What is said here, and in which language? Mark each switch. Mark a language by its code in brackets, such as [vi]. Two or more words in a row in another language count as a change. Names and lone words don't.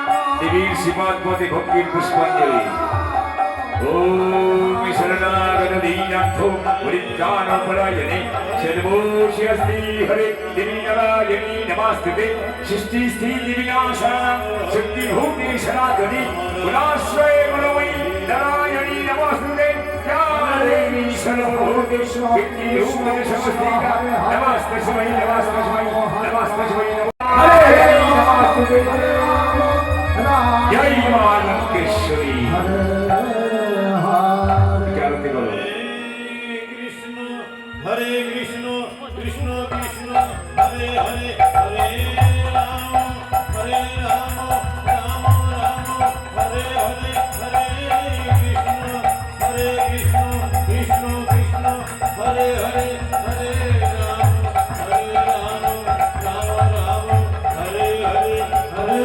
[bn] দেবীর শ্রীপাদ পদে ভক্তির পুষ্পাঞ্জলি। [sa] ওম শরণাগত দীনাথ পরিত্রাণপরায়ণে সর্বস্যাস্তি হরে দেবী নারায়ণী নমস্তুতে। সৃষ্টি স্থিতি বিনাশানাং শক্তিভূতে সনাতনী গুণাশ্রয়ে গুণময়ী নারায়ণী নমস্তুতে। या देवी सर्वभूतेषु व्यक्तिरूपेण संस्थिता नमस्तस्मै नमस्तस्मै नमस्तस्मै हरे नमस्ते। [hi] जय मां लंकेश्वरी। विचारते करो। [sa] हरे कृष्ण कृष्ण कृष्ण हरे हरे हरे राम हरे राम राम राम हरे हरे हरे कृष्ण कृष्ण कृष्ण हरे हरे हरे राम राम राम हरे हरे हरे